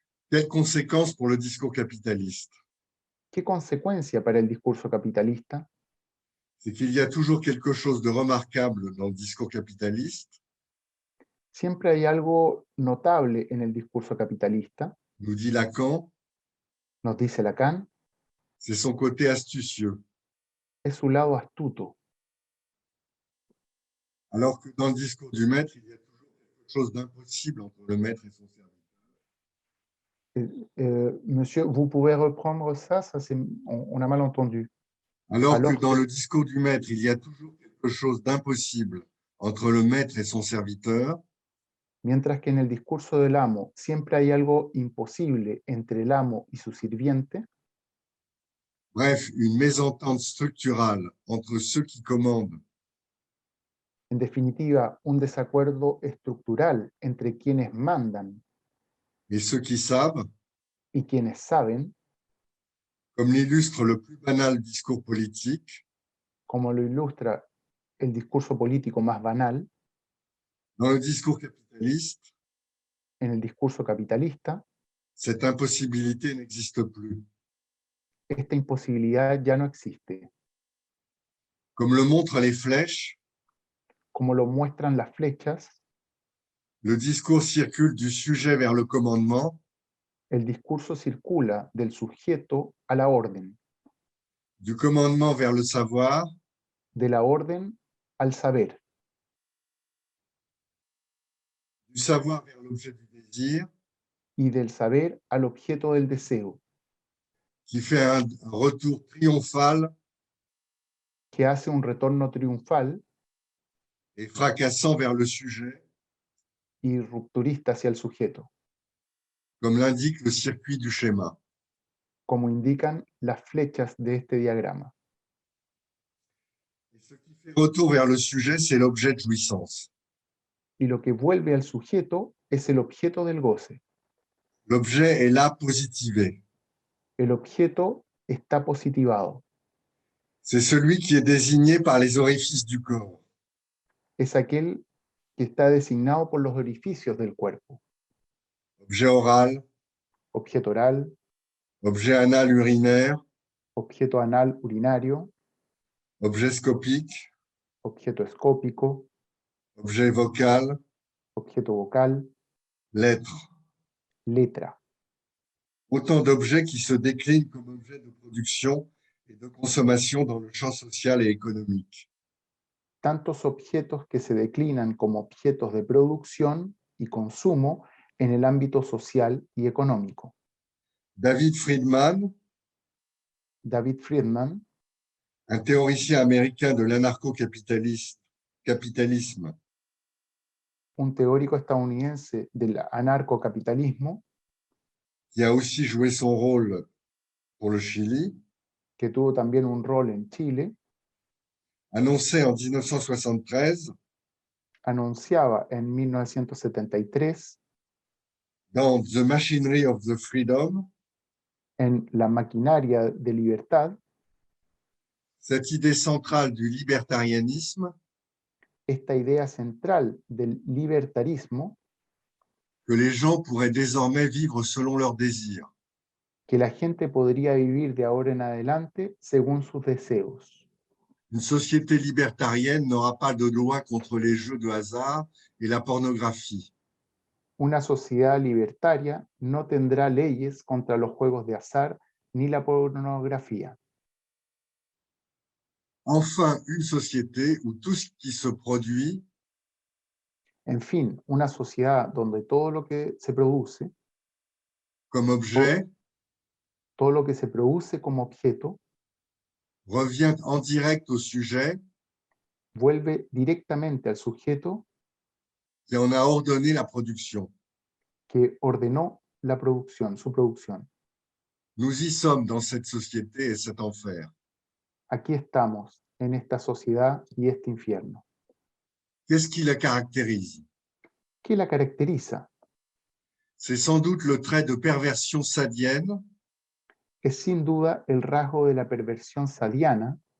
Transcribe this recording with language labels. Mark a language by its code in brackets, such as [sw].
[fr] Quelles conséquences pour le discours capitaliste? [es] ¿Qué consecuencia para el discurso capitalista? [fr] C'est qu'il y a toujours quelque chose de remarquable dans le discours capitaliste, [es] Siempre hay algo notable en el discurso capitalista, [fr] nous dit Lacan, [es] nos dice Lacan, [fr] c'est son côté astucieux. [es] es su lado astuto. [fr] Alors que dans le discours du maître, il y a toujours quelque chose d'impossible entre le maître et son serviteur. Monsieur, vous pouvez reprendre ça, on a mal entendu. Alors Alors que dans le discours du maître, il y a toujours quelque chose d'impossible entre le maître et son serviteur, [es] Mientras que en el discurso del amo siempre hay algo imposible entre el amo y su sirviente, [fr] bref, une mésentente structurale entre ceux qui commandent [es] en definitiva, un desacuerdo estructural entre quienes mandan [fr] et ceux qui savent, [es] y quienes saben, [fr] comme l'illustre le plus banal discours politique, [es] como lo ilustra el discurso político más banal, [fr] dans le discours capitaliste, [es] en el discurso capitalista, [fr] cette impossibilité n'existe plus. [es] esta imposibilidad ya no existe. [fr] Comme le montrent les flèches, [es] Como lo muestran las flechas, [fr] le discours circule du sujet vers le commandement, [es] el discurso circula del sujeto a la orden, [fr] du commandement vers le savoir, [es] de la orden al saber, [fr] du savoir vers l'objet du désir, [es] y del saber al objeto del deseo, [fr] qui fait un retour triomphal [es] que hace un retorno triunfal [fr] et fracassant vers le sujet, [es] y rupturista hacia el sujeto, [fr] comme l'indique le circuit du schéma. [es] como indican las flechas de este diagrama. [fr] Et ce qui fait retour vers le sujet, c'est l'objet de jouissance. [es] Y lo que vuelve al sujeto es el objeto del goce. [fr] L'objet est là positivé. [es] El objeto está positivado. [fr] C'est celui qui est désigné par les orifices du corps. [es] Es aquel que está designado por los orificios del cuerpo. [fr] Objet oral, [es] Objeto oral, [fr] objet anal urinaire, [es] objeto anal urinario, [fr] objet scopique, [es] objeto escópico, [fr] objet vocal, [es] objeto vocal, [fr] lettre. [es] letra. [fr] Autant d'objets qui se déclinent comme objets de production et de consommation dans le champ social et économique. [es] Tantos objetos que se declinan como objetos de producción y consumo en el ámbito social y económico. David Friedman, David Friedman, [fr] un théoricien américain de l'anarcho-capitalisme, [es] un teórico estadounidense del anarcocapitalismo, [fr] qui a aussi joué son rôle pour le Chili, [es] que tuvo también un rol en Chile, [fr] annonçait en 1973 [es] anunciaba en 1973 [fr] dans The Machinery of the Freedom [es] en La maquinaria de libertad [fr] cette idée centrale du libertarianisme [es] esta idea central del libertarismo, [fr] que les gens pourraient désormais vivre selon leurs désirs. [es] que la gente podría vivir de ahora en adelante según sus deseos. [fr] Une société libertarienne n'aura pas de loi contre les jeux de hasard et la pornographie. [es] Una sociedad libertaria no tendrá leyes contra los juegos de azar ni la pornografía. [fr] Enfin, une société où tout ce qui se produit [es] En fin, una sociedad donde todo lo que se produce, [fr] comme objet [es] todo lo que se produce como objeto, [fr] revient en direct au sujet [es] vuelve directamente al sujeto [fr] qui en a ordonné la production. [es] que ordenó la producción, su producción. [fr] Nous y sommes dans cette société et cet enfer. [es] Aquí estamos, en esta sociedad y este infierno. [fr] Qu'est-ce qui la caractérise? [es] ¿Qué la caracteriza? [fr] C'est sans doute le trait de perversion sadienne [es] Es sin duda el rasgo de la perversión sadiana